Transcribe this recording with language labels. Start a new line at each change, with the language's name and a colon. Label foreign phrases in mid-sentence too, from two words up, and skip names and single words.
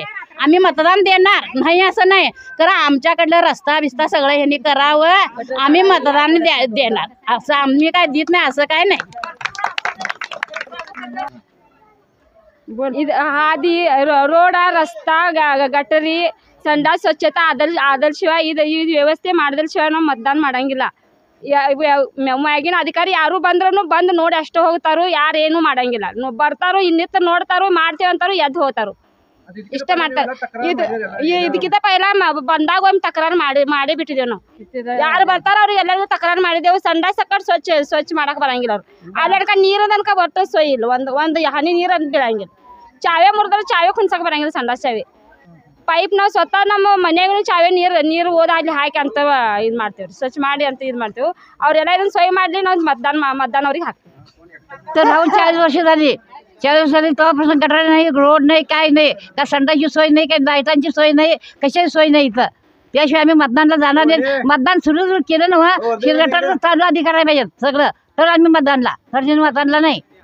Marathi: आम्ही मतदान देणार नाही असं नाही, कारण आमच्याकडलं रस्ता बिस्ता सगळं ह्यांनी करावं, आम्ही मतदान देणार. असं आम्ही काय देत नाही असं काय नाही. आधी रोड, रस्ता, गटरी, संडास
Kannada: ಸ್ವಚ್ಛತಾ ಆದರ್ಶಿವಾಯ ಈ ವ್ಯವಸ್ಥೆ ಮಾಡಿದಲ್ಶಿವಾಯ ನಾವು ಮತದಾನ ಮಾಡಂಗಿಲ್ಲ. ಮ್ಯಾಗಿನ ಅಧಿಕಾರಿ ಯಾರು ಬಂದ್ರೂ ಬಂದು ನೋಡಿ ಅಷ್ಟೇ ಹೋಗ್ತಾರೋ, ಯಾರು ಏನು ಮಾಡಂಗಿಲ್ಲ. ಬರ್ತಾರೋ ಇನ್ನಿತ್ತು ನೋಡ್ತಾರೋ, ಮಾಡ್ತೇವೆ ಅಂತಾರೋ, ಎದ್ದು ಹೋಗ್ತಾರೋ, ಇಷ್ಟ ಮಾಡ್ತಾರೆ. ಇದಕ್ಕಿಂತ ಪೈಲ ಬಂದಾಗ ಒಂದು ತಕರಾರು ಮಾಡಿ ಬಿಟ್ಟಿದ್ದೇವೆ ನಾವು. ಯಾರು ಬರ್ತಾರೋ ಅವ್ರಿಗೆ ಎಲ್ಲರಿಗೂ ತಕರಾರು ಮಾಡಿದೆವು. ಸಂಡಾಸ್ ಸಕ್ಕಟ್ ಸ್ವಚ್ಛ ಮಾಡಕ್ಕೆ ಬರಂಗಿಲ್ಲ ಅವ್ರು. ಅಲ್ಲಡ್ಕ ನೀರು ತನಕ ಒಟ್ಟು ಸೊಯ್ ಇಲ್ಲ, ಒಂದು ಹನಿ ನೀರು ಅಂತ ಬೀಳಂಗಿಲ್ಲ. ಚಾವೆ ಮುರಿದ್ರೆ ಚಾವೆ ಕುಣ್ಸಕ್ಕೆ ಬರಂಗಿಲ್ಲ, ಸಂಡಾಸ್ ಚಾವೆ. ಪೈಪ್ ನಾವು ಸ್ವತಃ ನಮ್ಮ ಮನೆಯಾಗೂ ಚಾವೆ ನೀರು ಹೋದ ಅಲ್ಲಿ ಹಾಕಿ ಅಂತ ಇದು ಮಾಡ್ತೇವೆ, ಸ್ವಚ್ಛ ಮಾಡಿ ಅಂತ ಇದು ಮಾಡ್ತೇವೆ. ಅವರೆಲ್ಲ ಇದನ್ನು ಸೊಯ್ ಮಾಡಲಿ, ನಾವು मतदान ಅವ್ರಿಗೆ हाकतो.
Marathi: तर राहून 40 वर्ष झाली. 40 वर्ष झाली तेव्हापासून गटार नाही, रोड नाही, काय नाही, का संडासची सोय नाही, काही लाईटांची सोय नाही, कशाची सोय नाही इथं. त्याशिवाय आम्ही मतदानला जाणार नाही. मतदान सुरू केलं ना, गटारचं चालू आधी करायला पाहिजे सगळं, तर आम्ही मतदानला नाही.